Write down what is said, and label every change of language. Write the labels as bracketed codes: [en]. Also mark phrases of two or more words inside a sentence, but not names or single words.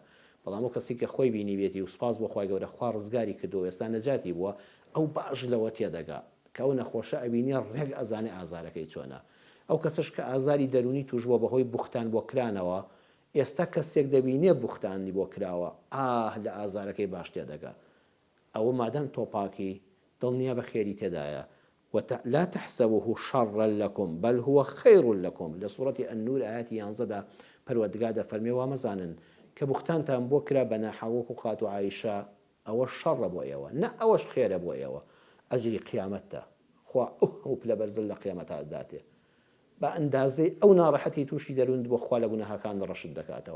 [ckb] بەڵام ئەو کەسی کە خۆی بینی بێتی و سوپاس بۆ خی گەورە خوا ڕزگاری کردو ئێستا نەجاتی بووە، ئەو باش لەوە تێدەگا کە ئەو نەخۆشە ئەبینی ڕێک ئەزانێ ئازارەکەی چۆنە. ئەو کەسش کە ئازاری دەرونی توشبووە بەهۆی بوختان بۆ کرانەوە، ئێستا کەسێک دەبینێ بوختانی بۆ کراوە لە ئازارەکەی باش تێدەگا. ئەوە مادەم تۆپاکی دڵنیا بە خێری تێدایە. [ar] لا تحسبوه شرا لكم بل هو خير لكم [ckb] لە سوورەتی ئەننور ئاەتی 11دا پەروەردگار دەفەرمێ وا مەزانن کە بوختانتان بۆ کرا بە ناحەوەک و قات و عایشە ئەوە شەڕە بۆ ئێوە، نە ئەوەش خێرە بۆ ئێوە، ئەجری قیامەتە خوا ئەو پلە بەرزل لە قیامەتە داتێ بە ئەندازەی ئەو ناڕەحەتی تووشی دەروند بۆ خوا لە گوناهەکان ڕەشت دەکاتەوە.